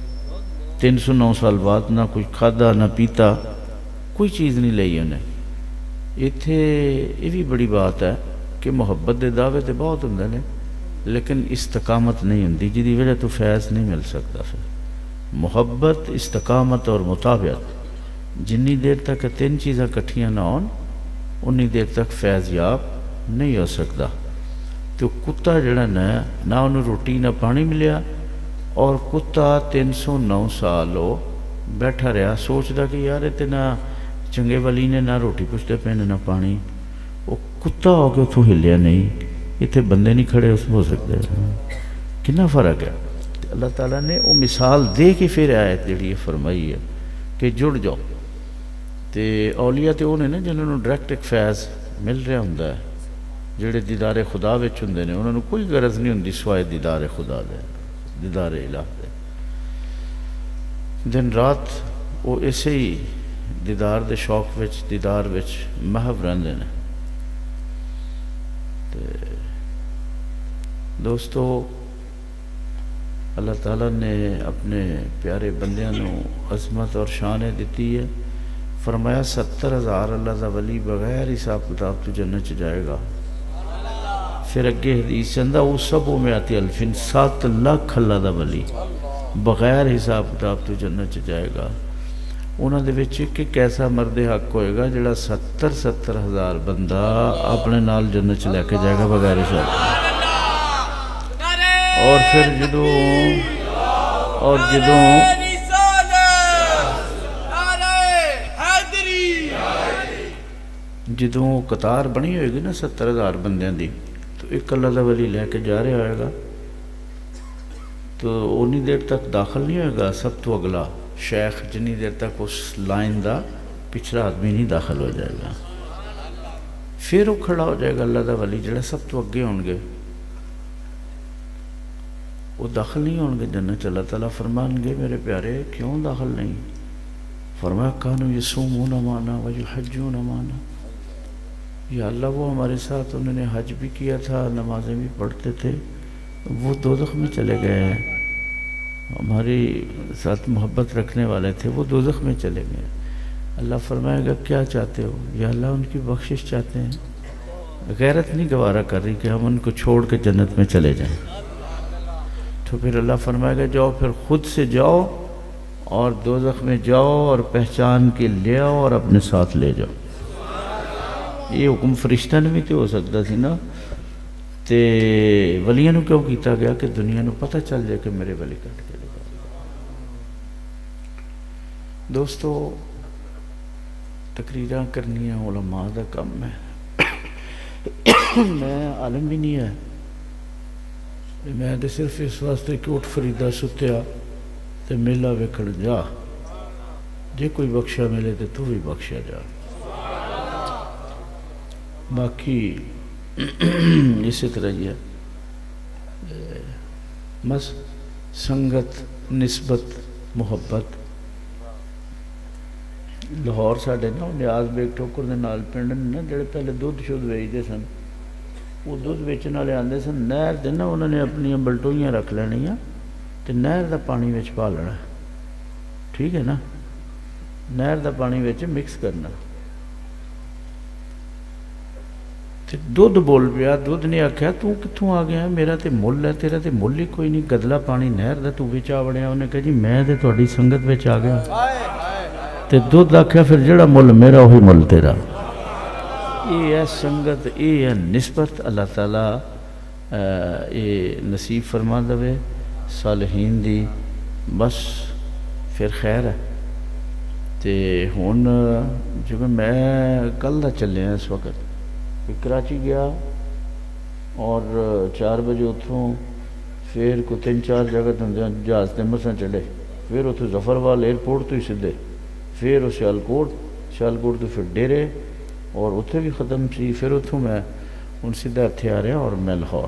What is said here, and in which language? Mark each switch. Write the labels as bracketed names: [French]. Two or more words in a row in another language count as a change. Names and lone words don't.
[Punjabi] 309 سال بعد نہ کوئی کھادا نہ پیتا، کوئی چیز نہیں لئی انہیں۔ اتھے یہ بھی بڑی بات ہے کہ محبت دے دعوے تے بہت ہوندے نے، لیکن استقامت نہیں ہوندی، جدی وجہ تو فیض نہیں مل سکتا۔ پھر محبت، استقامت اور مطابعت، جنی دیر تک تین چیزاں کٹھیاں نہ ہون انی دیر تک فیض یاب نہیں ہو سکتا۔ تو کتا جڑا نہ انہوں روٹی نہ پانی ملیا، اور کتا 309 سال وہ بیٹھا رہا سوچدا کہ یار تے نہ چنگے ولی نے نہ روٹی پوچھتے پے نہ پانی، وہ کتا ہو کے اتوں ہلیا نہیں۔ اتنے بندے نہیں کھڑے ہو سکتے، کنا فرق ہے۔ اللہ تعالیٰ نے وہ مثال دے کے پھر آیت جڑی فرمائی ہے کہ جڑ جاؤ۔ تے اولیاء تے وہ نے نا جنہوں نے ڈائریکٹ ایک فیض مل رہا ہوں، جڑے دیدار خدا وچ ہوندے نے، انہوں نے کوئی غرض نہیں ہوندی سوائے دیدار خدا دے، دیدار الہ دے۔ دن رات وہ اسے ہی دیدار دے شوق وچ، دیدار وچ محو رہندے نے۔ دوستو، اللہ تعالیٰ نے اپنے پیارے بندیاں نو عظمت اور شان دیتی ہے۔ فرمایا 70,000 اللہ دا ولی بغیر حساب کتاب تو جنت چ جائے گا۔ پھر اگے حدیث چندہ وہ سب و میاتی الفین، 7 لاکھ اللہ دا ولی بغیر حساب کتاب تو جنت چ جائے گا۔ انہاں دے وچ ایک ایسا مرد حق ہوئے گا جڑا 70,000 بندہ اپنے نال جنت چ لے کے جائے گا بغیر حساب۔ اور پھر جدوں قطار بنی ہوئے گی نا 70,000 بندیاں دی، تو ایک اللہ دا ولی لے کے جا رہا ہوئے گا، تو انی دیر تک داخل نہیں ہوئے گا سب تو اگلا شیخ، جنی دیر تک اس لائن دا پچھلا آدمی نہیں داخل ہو جائے گا۔ پھر وہ کھڑا ہو جائے گا اللہ دا ولی جڑا سب تو اگے ہون گے، وہ داخل نہیں ہون گے جنت۔ اللہ تعالیٰ فرمان گے میرے پیارے کیوں داخل نہیں؟ فرمایا [Arabic] کانو یصومون معنا ویحجون معنا، [Urdu] یا اللہ وہ ہمارے ساتھ انہوں نے حج بھی کیا تھا، نمازیں بھی پڑھتے تھے، وہ دوزخ میں چلے گئے ہیں۔ ہماری ساتھ محبت رکھنے والے تھے، وہ دوزخ میں چلے گئے۔ اللہ فرمائے گا کیا چاہتے ہو؟ یا اللہ ان کی بخشش چاہتے ہیں۔ غیرت نہیں گوارا کر رہی کہ ہم ان کو چھوڑ کے جنت میں چلے جائیں۔ تو پھر اللہ فرمائے گا جاؤ، پھر خود سے جاؤ اور دوزخ میں جاؤ اور پہچان کے لے آؤ اور اپنے ساتھ لے جاؤ۔ [Punjabi] یہ حکم فرشتہ نے بھی تو ہو سکتا سی نا، تے ولیاں نو کیوں کیتا گیا کہ دنیا نو پتہ چل جائے کہ میرے ولی کٹ کے لگا۔ دوستو، تقریراں کرنی ہیں علماء دا کم ہے، میں عالم بھی نہیں ہے، میں صرف اس واسطے کہ اٹھ فریدہ ستیا تے میلہ وکھڑ جا، جے کوئی بخشا ملے تو بھی بخشا جا۔ باقی اسی طرح یہ بس ਸੰਗਤ, ਨਿਸਬਤ, ਮੁਹੱਬਤ। ਲਾਹੌਰ ਸਾਡੇ ਨਾ ਨਿਆਜ਼ ਬੇਗ ਠੋਕਰ ਦੇ ਨਾਲ ਪਿੰਡ ਨੇ ਨਾ, ਜਿਹੜੇ ਪਹਿਲੇ ਦੁੱਧ ਸ਼ੁੱਧ ਵੇਚਦੇ ਸਨ, ਉਹ ਦੁੱਧ ਵੇਚਣ ਵਾਲੇ ਆਉਂਦੇ ਸਨ, ਨਹਿਰ ਦੇ ਨਾ ਉਹਨਾਂ ਨੇ ਆਪਣੀਆਂ ਬਲਟੋਈਆਂ ਰੱਖ ਲੈਣੀਆਂ ਅਤੇ ਨਹਿਰ ਦਾ ਪਾਣੀ ਵਿੱਚ ਪਾ ਲੈਣਾ, ਠੀਕ ਹੈ ਨਾ, ਨਹਿਰ ਦਾ ਪਾਣੀ ਵਿੱਚ ਮਿਕਸ ਕਰਨਾ। ਅਤੇ ਦੁੱਧ ਬੋਲ ਪਿਆ, ਦੁੱਧ ਨੇ ਆਖਿਆ ਤੂੰ ਕਿੱਥੋਂ ਆ ਗਿਆ, ਮੇਰਾ ਤਾਂ ਮੁੱਲ ਹੈ, ਤੇਰਾ ਤਾਂ ਮੁੱਲ ਹੀ ਕੋਈ ਨਹੀਂ, ਗਦਲਾ ਪਾਣੀ ਨਹਿਰ ਦਾ ਤੂੰ ਵਿੱਚ ਆ ਵੜਿਆ। ਉਹਨੇ ਕਿਹਾ ਜੀ ਮੈਂ ਤਾਂ ਤੁਹਾਡੀ ਸੰਗਤ ਵਿੱਚ ਆ ਗਿਆ। ਅਤੇ ਦੁੱਧ ਆਖਿਆ ਫਿਰ ਜਿਹੜਾ ਮੁੱਲ ਮੇਰਾ ਉਹੀ ਮੁੱਲ ਤੇਰਾ। [Urdu] یہ ہے سنگت، یہ ہے نسبت۔ [Punjabi] اللہ تعالیٰ یہ نصیب فرما دے صالحین دی، بس پھر خیر ہے۔ تے ہن جو میں کل دا چلے ہیں اس وقت کراچی گیا اور 4 بجے اتھوں پھر کو 3-4 جگہ جہاز تے مساں چلے، پھر اتھوں ظفروال ایئرپورٹ تو ہی سدھے، پھر سیالکوٹ تو پھر ڈیرے اور اتھے بھی ختم سی، پھر اتھوں میں ہن سیدھا اتھے آ رہا اور میں لاہور۔